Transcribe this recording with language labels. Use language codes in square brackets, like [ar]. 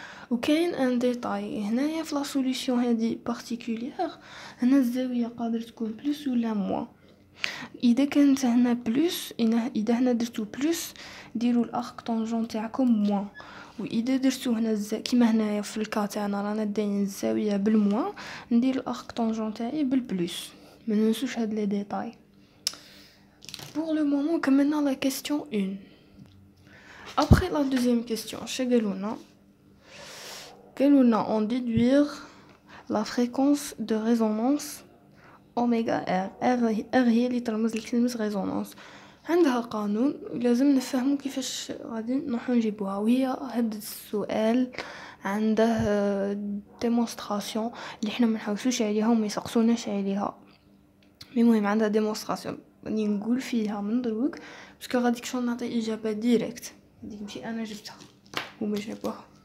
[ar] وكاين ان ديتاي هنايا في لا سوليوشن هذه بارتيكولير. هنا الزاويه قادر تكون بلس ولا موان. اذا كانت هنا بلس، اذا هنا درتو بلس ديروا الارك طونجون تاعكم موان، واذا درتو هنا كيما هنايا في الكا تاعنا رانا دايرين الزاويه بالموان، ندير الارك طونجون تاعي بالبلس. ما ننسوش هاد لي ديتاي. [fr] pour le moment [ar] كملنا [fr] la question 1. après la deuxième question [ar] قالولنا [fr] en déduire la fréquence de résonance [ar] اوميغا ار هي اللي ترمز لكلمة ريزونانس. عندها قانون لازم نفهمو كيفاش غادي نروحو نجيبوها، وهي هاد السؤال عنده ديمونستراسيون اللي حنا ما نحوسوش عليها وما يسقسوناش عليها. المهم عندها ديمونستراسيون راني نقول فيها من دروك باسكو غاديك شغل نعطي اجابه ديريكت، هذيك ماشي انا جبتها هما جابوها.